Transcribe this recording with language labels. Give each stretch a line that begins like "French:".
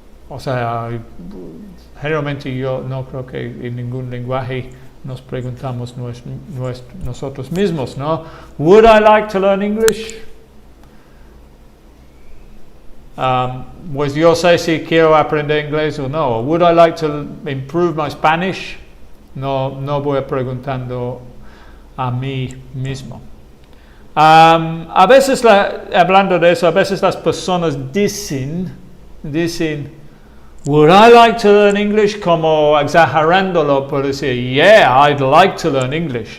Spanish: O sea, generalmente yo no creo que en ningún lenguaje nos preguntamos nosotros mismos, ¿no?
English: Would I like to learn English?
Spanish: Pues yo sé si quiero aprender inglés o no.
English: Would I like to improve my Spanish?
Spanish: No voy preguntando a mí mismo. A veces, hablando de eso, a veces las personas dicen,
English: would I like to learn English?
Spanish: Como exagerándolo por decir,
English: yeah, I'd like to learn English.